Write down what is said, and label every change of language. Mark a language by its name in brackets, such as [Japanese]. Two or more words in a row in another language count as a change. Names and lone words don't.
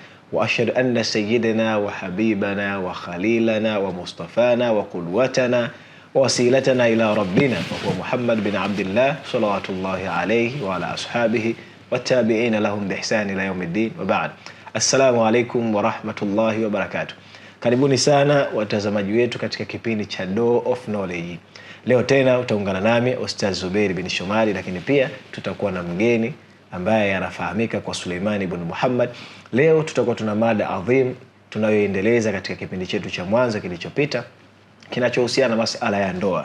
[Arabic] وأشهد أن سيدنا وحبيبنا وخليلنا ومصطفانا وقدوتنا ووسيلتنا إلى ربنا وهو محمد بن عبد الله صلوات الله عليه وعلى أصحابه والتابعين لهم بإحسان إلى يوم الدين وبعد. السلام عليكم ورحمة الله وبركاته. [Swahili] Karibuni sana watazamaji wetu katika kipindi cha Door of Knowledge. Leo tena utaungana nami Ustaz Zubair bin Shomari, lakini pia tutakuwa na mgeni ambaye anafahamika kwa Suleiman ibn Muhammad. Leo tutakuwa tuna mada adhim tunayoendeleza katika kipindi chetu cha mwanzo kilichopita kinachohusiana na masuala ya ndoa.